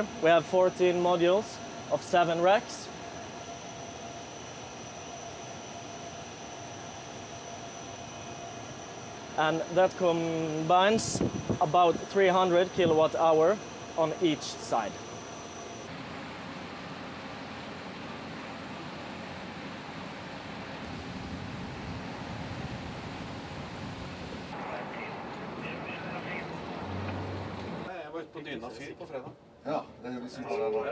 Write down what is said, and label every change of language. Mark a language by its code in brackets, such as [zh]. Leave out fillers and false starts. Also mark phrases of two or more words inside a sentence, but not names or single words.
[en] We have 14 modules of 7 racks. And that combines about 300 kilowatt hour on each side. [no] Jeg var ute på Dyna fyr på fredag. Ja, det er vi som har det nå.